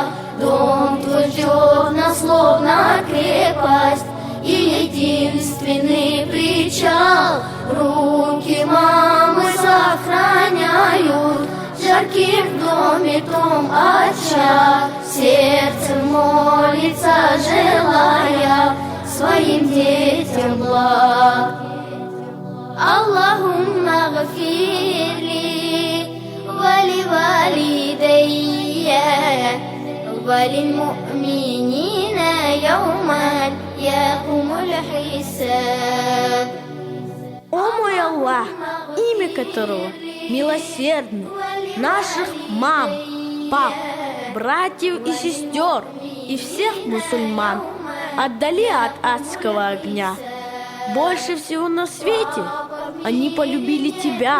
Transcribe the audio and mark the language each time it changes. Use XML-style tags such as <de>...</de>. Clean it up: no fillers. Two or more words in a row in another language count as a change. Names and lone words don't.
<ru>Дом твой ждет нас словно крепость и единственный причал. Руки мамы сохраняют жарким в доме том очаг. Сердце молится, желая своим детям благ.</ru> <ar>اللهم اغفر لي ولوالدي وللمؤمنين يوما يقوم الحساب.</ar> <ru>О мой Аллах, имя которого милосердный, наших мам, пап, братьев и сестер и всех мусульман отдали от адского огня. Больше всего на свете они полюбили тебя.</ru>